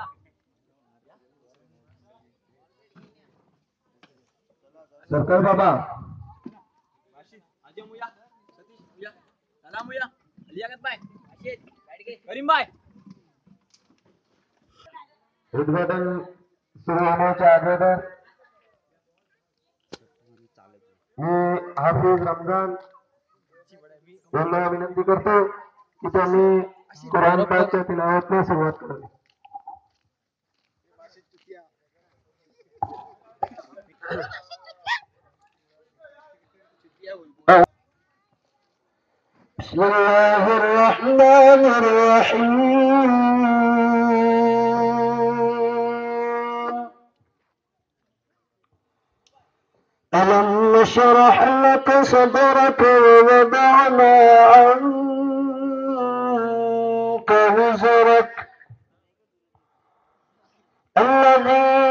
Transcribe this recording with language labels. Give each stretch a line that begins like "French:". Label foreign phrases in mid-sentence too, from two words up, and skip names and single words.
Marathi: सरकार बाबा उद्घाटन सुरू होण्याच्या अगोदर मी हाफिज रमजान यांना विनंती करतो की त्यांनी कुराण पाकच्या तिलावतला सुरुवात करावी.
Arabic: بسم الله الرحمن الرحيم ألم نشرح لك صدرك ووضعنا عنك وزرك الذي